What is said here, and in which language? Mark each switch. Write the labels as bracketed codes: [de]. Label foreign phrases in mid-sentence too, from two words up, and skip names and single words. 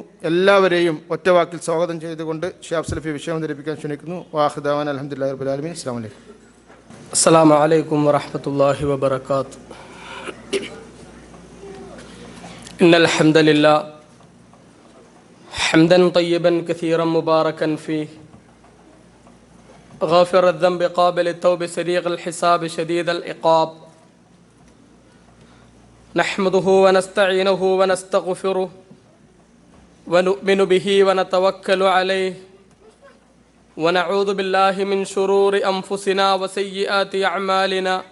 [ml] എല്ലാവരെയും ഒറ്റവാക്കിൽ സ്വാഗതം ചെയ്തുകൊണ്ട് ശിഹാബ് സലഫി വിഷയം അവതരിപ്പിക്കാൻ ക്ഷണിക്കുന്നു. [ar] വാഹിദാവാൻ الحمد لله رب العالمين. السلام عليكم. السلام عليكم ورحمة الله وبركاته. إن الحمد لله حمدا طيبا كثيرا مباركا فيه غافر الذنب قابل التوب سريع الحساب شديد العقاب نحمده ونستعينه ونستغفره ونؤمن به ونتوكل عليه ونعوذ بالله من شرور أنفسنا وسيئات أعمالنا